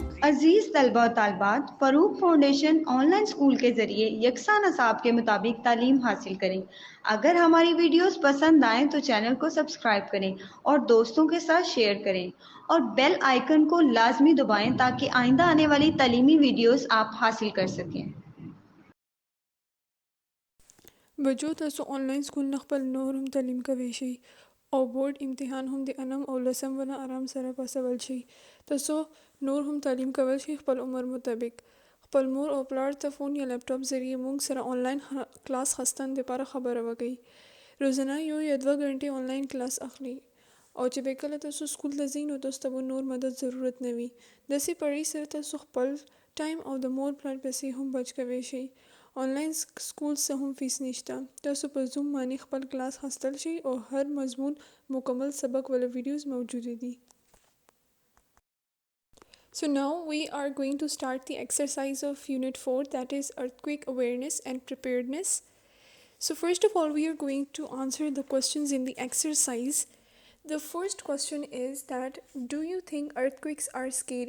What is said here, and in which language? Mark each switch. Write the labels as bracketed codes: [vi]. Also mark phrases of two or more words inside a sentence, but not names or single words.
[ur] عزیز طلبہ و طالبات، فروق فاؤنڈیشن آن لائن اسکول کے ذریعے یکساں نصاب کے مطابق تعلیم حاصل کریں۔ اگر ہماری ویڈیوز پسند آئیں تو چینل کو سبسکرائب کریں اور دوستوں کے ساتھ شیئر کریں اور بیل آئیکن کو لازمی دبائیں تاکہ آئندہ آنے والی تعلیمی ویڈیوز آپ حاصل کر سکیں۔ [ps] بچو تاسو آنلاین سکول نه خپل نور هم تعلیم کوي شي او بورډ امتحان هم د انم او لسم ونه آرام سره پاسول شي. تاسو نور هم تعلیم کول شي خپل عمر مطابق. خپل مور او پلار ته فون یا لیپټاپ ذریعے مونږ سره آنلاین کلاس خستن لپاره خبره وکړئ. روزانه یو یا 2 غنټې آنلاین کلاس اخلي او چې به کله تاسو سکول ته ځئ نو تاسو ته نور مدد ضرورت نه وي. داسې پړی سره تاسو خپل ټایم او د مور پلار پیسې هم بچ کوی شي. آنلاین سکول څه هم فیس نشته. تاسو په زوم باندې خپل کلاس خستل شي او هر مضمون مکمل سبق ولا ویډیوز موجود دي. [en] So now we are going to start the exercise of Unit 4, that is earthquake awareness and preparedness. So first of all we are going to answer the questions in the exercise. The first question is that, do you think earthquakes are scary?